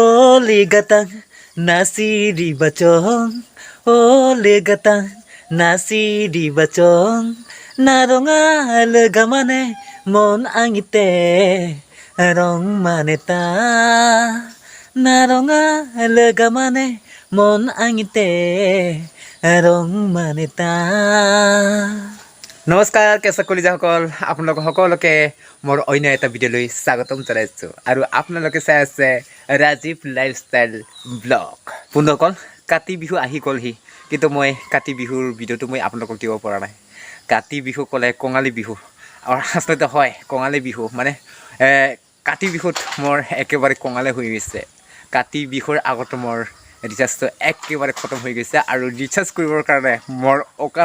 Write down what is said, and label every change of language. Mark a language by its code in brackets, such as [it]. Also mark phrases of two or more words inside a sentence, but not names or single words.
[lax] ligatang nasiri bachong ole gatang nasiri bachong naronga lagamane mon angite rong maneta naronga lagamane mon angite rong maneta [as] নমস্কাৰ কেঁচা কলিজাসকল আপোনালোক সকলোকে মোৰ অন্য এটা ভিডিঅ'লৈ স্বাগতম জনাইছোঁ আৰু আপোনালোকে চাই আছে ৰাজীৱ লাইফষ্টাইল ব্লগ বন্ধুসকল কাতি বিহু আহি গ'লহি কিন্তু মই কাতি বিহুৰ ভিডিঅ'টো মই আপোনালোকক দিব পৰা নাই কাতি বিহু ক'লে কঙালী বিহু আৰু আচলতে হয় কঙালী বিহু মানে কাতি বিহুত মোৰ একেবাৰে কঙালে হৈ গৈছে কাতি বিহুৰ আগতে মোৰ ৰিচাৰ্জটো একেবাৰে খতম হৈ গৈছে আৰু ৰিচাৰ্জ কৰিবৰ কাৰণে মোৰ অকাত